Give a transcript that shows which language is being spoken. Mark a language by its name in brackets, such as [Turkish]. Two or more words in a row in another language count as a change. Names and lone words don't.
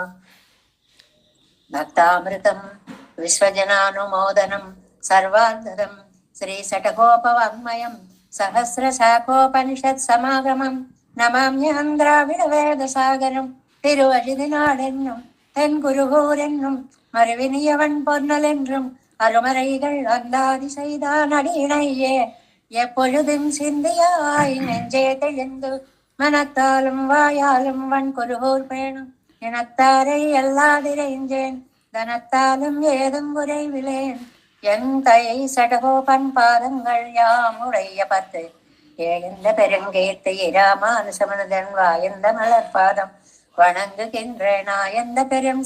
[Sanskrit] भक्तामृतं विश्वजनानुमोदनं सर्वार्धं श्रीषट्कोपवाङ्मयं सहस्रशाखोपनिषत्समागमं नमाम्यहं [Tamil] द्राविडवेदसागरं திருவழுதிநாடென்னும் தென்குருகூரென்னும் மறுவினியவன் பொன்னலென்றும் அருமறைகள் அந்தாதி செய்தான் அடியினையே எப்பொழுதும் சிந்தியாய் நெஞ்சே தெளிந்து மனத்தாலும் வாயாலும் வன்குருகூர் பேணும் இனத்தாரை எல்லாதிரைஞ்சேன் தனத்தாலும் ஏதும் குறைவிலேன் என் தையை சடகோபன் பாதங்கள் யாமுடைய பத்து ஏந்த பெருங்கேத்து இராமானுசமனதன் வாயந்த மலர்பாதம் வணங்குகின்ற நாயந்த பெரும்